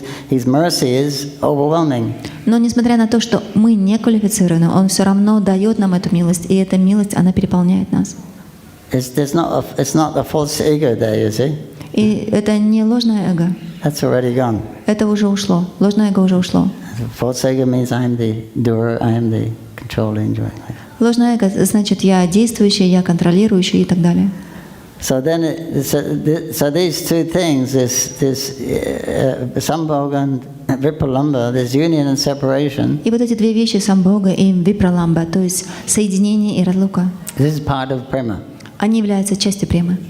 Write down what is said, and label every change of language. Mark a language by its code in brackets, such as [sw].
[en] His mercy is overwhelming. [ru] Но несмотря на то, что мы не квалифицированы, Он все равно дает нам эту милость, и эта милость, она переполняет нас. [en] It's not a false ego there, you see. [ru] И это не ложное эго. [en] That's already gone. [ru] Это уже ушло. Ложное эго уже ушло. [en] False ego means I am the doer, I am the controller, enjoying life. [ru] Ложное эго значит я действующий, я контролирующий и так далее. [en] So these two things, this Sambhoga and Vipralambha, this union and separation. [ru] И вот эти две вещи, самбога и випраламба, то есть соединение и разлука. [en] This is part of prema. [ru] Они являются частью премы.